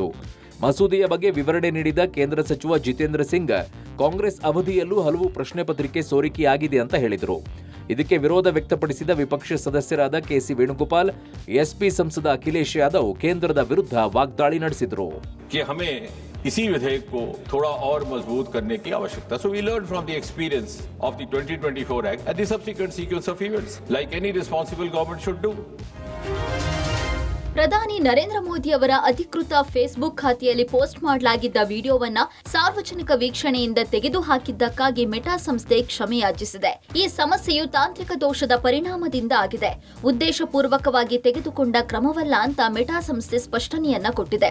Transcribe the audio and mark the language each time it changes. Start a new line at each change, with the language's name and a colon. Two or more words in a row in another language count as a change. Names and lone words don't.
Kannada: ಮಸೂದೆಯ ಬಗ್ಗೆ ವಿವರಣೆ ನೀಡಿದ ಕೇಂದ್ರ ಸಚಿವ ಜಿತೇಂದ್ರ ಸಿಂಗ್ ಕಾಂಗ್ರೆಸ್ ಅವಧಿಯಲ್ಲೂ ಹಲವು ಪ್ರಶ್ನೆ ಪತ್ರಿಕೆ ಸೋರಿಕೆಯಾಗಿದೆ ಅಂತ ಹೇಳಿದರು. ಇದಕ್ಕೆ ವಿರೋಧ ವ್ಯಕ್ತಪಡಿಸಿದ ವಿಪಕ್ಷ ಸದಸ್ಯರಾದ ಕೆಸಿ ವೇಣುಗೋಪಾಲ್, ಎಸ್ಪಿ ಸಂಸದ ಅಖಿಲೇಶ್ ಯಾದವ್ ಕೇಂದ್ರದ ವಿರುದ್ಧ ವಾಗ್ದಾಳಿ ನಡೆಸಿದರು.
Hindi: इसी विधेयक को थोड़ा और मजबूत करने की आवश्यकता.
English: So we learned from the experience of the 2024 Act and the subsequent sequence of events, like any responsible government should do.
Kannada: ಪ್ರಧಾನಿ ನರೇಂದ್ರ ಮೋದಿ ಅವರ ಅಧಿಕೃತ ಫೇಸ್ಬುಕ್ ಖಾತೆಯಲ್ಲಿ ಪೋಸ್ಟ್ ಮಾಡಲಾಗಿದ್ದ ವಿಡಿಯೋವನ್ನ ಸಾರ್ವಜನಿಕ ವೀಕ್ಷಣೆಯಿಂದ ತೆಗೆದುಹಾಕಿದ್ದಕ್ಕಾಗಿ ಮೆಟಾ ಸಂಸ್ಥೆ ಕ್ಷಮೆಯಾಚಿಸಿದೆ. ಈ ಸಮಸ್ಯೆಯು ತಾಂತ್ರಿಕ ದೋಷದ ಪರಿಣಾಮದಿಂದ ಆಗಿದೆ, ಉದ್ದೇಶಪೂರ್ವಕವಾಗಿ ತೆಗೆದುಕೊಂಡ ಕ್ರಮವಲ್ಲ ಅಂತ ಮೆಟಾ ಸಂಸ್ಥೆ ಸ್ಪಷ್ಟನೆಯನ್ನ ಕೊಟ್ಟಿದೆ.